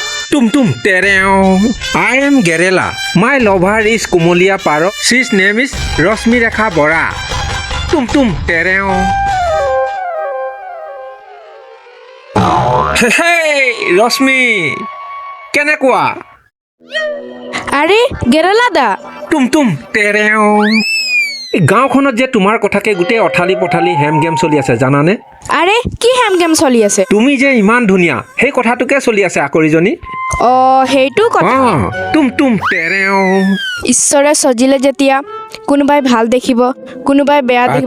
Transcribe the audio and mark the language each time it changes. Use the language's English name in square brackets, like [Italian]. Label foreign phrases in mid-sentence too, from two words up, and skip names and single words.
[English] Tum tum tereo. I am Gerela. My lover is Kumolia Parok. His name is Rosmi Rekha Bora. Tum tum tereo. Hey, Rosmi. [Assamese] Kenekwa. আরে গেৰেলা দা Tum tum tereo. এই গাঁওখনত যে তোমাৰ কথাকে গোটেই অঠালি পঠালি হেম গেম চলি আছে জানানে? আরে কি হেম গেম চলি আছে তুমি যে ইমান ধুনীয়া সেই কথাটোকে চলি আছে আকৰিজনী। অ সেইটো কথা তুম তুম তেৰেও। ঈশ্বৰে সজিলে যেতিয়া কোনোবাই ভাল দেখিব কোনোবাই বেয়া দেখিব